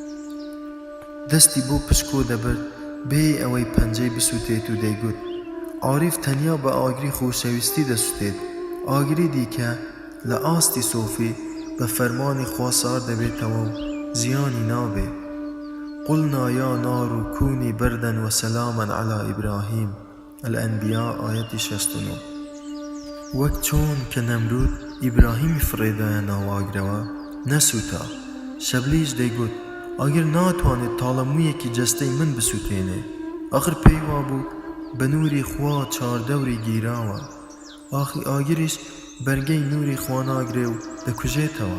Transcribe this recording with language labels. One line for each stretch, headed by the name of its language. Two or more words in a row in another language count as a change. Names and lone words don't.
Central Kurdish: دەستی بۆ پشکۆ دەبرد بێ ئەوەی پەنجەی بسووتێت و دەیگوت عاریف تەنیا بە ئاگری خۆشەویستی دەسووتێت، ئاگری دیکە لە ئاستی سۆفی بە فەرمانی خوا سار دەبێتەوە و زیانی نابێ.
Arabic: قلنا یا نار كوني بردا وسلاما على إبراهيم الأنبياء آية 69.
Central Kurdish: وەک چۆن کە نەمرود ئیبراهیمی فڕێدایە ناو ئاگرەوە نەسووتا. شەبلیش دەیگوت ئاگر ناتوانێت تاڵەموویەکی جەستەی من بسووتێنێ، ئاخر پێی وابوو بە نووری خوا چاردەوری گیراوە، ئاخی ئاگریش بەرگەی نووری خوا ناگرێ و دەکوژێتەوە.